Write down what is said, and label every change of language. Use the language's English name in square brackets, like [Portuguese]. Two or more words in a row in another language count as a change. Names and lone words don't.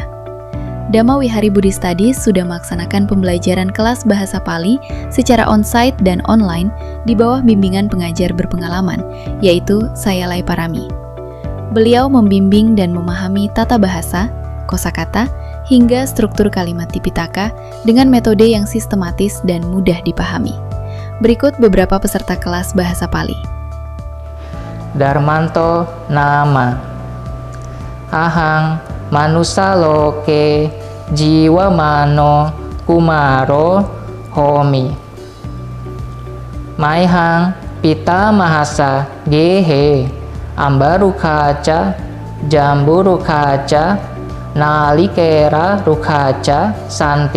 [Indonesian] Dhamma Wihari Buddhist Studies sudah melaksanakan pembelajaran kelas bahasa Pali secara on-site dan online di bawah bimbingan pengajar berpengalaman, yaitu saya Lai Parami. Beliau membimbing dan memahami tata bahasa, kosakata, hingga struktur kalimat Tipitaka dengan metode yang sistematis dan mudah dipahami. Berikut beberapa peserta kelas bahasa Pali. [Pali] Darmanto nama. Ahang manusa loke jiwa mano kumaro homi. Maihang pita mahasa gehe ambaru kaca jamburu kaca nalikera rukaca santi.